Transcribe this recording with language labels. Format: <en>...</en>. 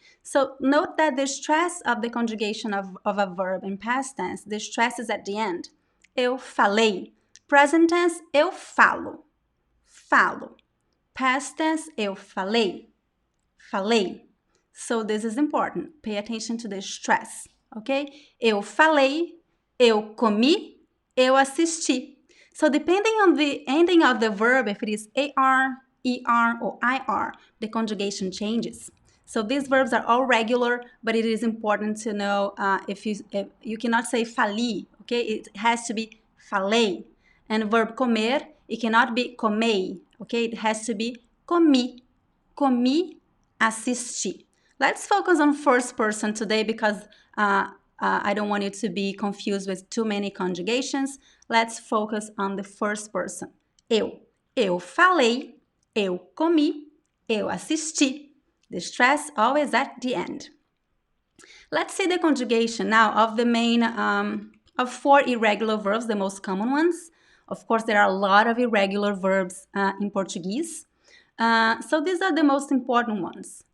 <en>So note that the stress of the conjugation of a verb in past tense, the stress is at the end.</en> <pt>Eu falei.</pt> <en>Present tense,</en> <pt>eu falo. Falo.</pt> <en>Past tense,</en> <pt>eu falei. Falei.</pt> <en>So this is important. Pay attention to the stress. Okay?</en> <pt>Eu falei, eu comi, eu assisti.</pt> <en>So depending on the ending of the verb, if it is AR, ER, or IR, the conjugation changes. So these verbs are all regular, but it is important to know if you cannot say fali, okay? It has to be falei. And verb comer, it cannot be comei, okay? It has to be comi.</en> <pt>Comi, assisti.</pt> <en>Let's focus on first person today because I don't want you to be confused with too many conjugations. Let's focus on the first person.</en> <pt>Eu. Eu falei, eu comi, eu assisti.</pt> <en>The stress always at the end. Let's see the conjugation now of the main, of 4 irregular verbs, the most common ones. Of course, there are a lot of irregular verbs in Portuguese. So these are the most important ones.</en>